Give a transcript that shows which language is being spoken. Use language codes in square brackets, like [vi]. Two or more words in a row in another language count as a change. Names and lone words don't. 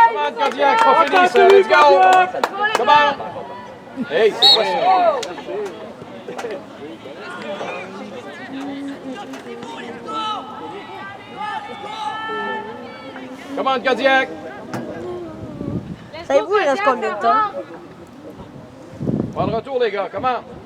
[en] Come on, [fr] Kodiak, c'est pas fini, ça. [en] Let's go! Come on! Hey, [fr] c'est quoi ça? [en] Come on, Kodiak! [fr] Savez-vous, il reste combien de temps? On va de retour, les gars. Comment?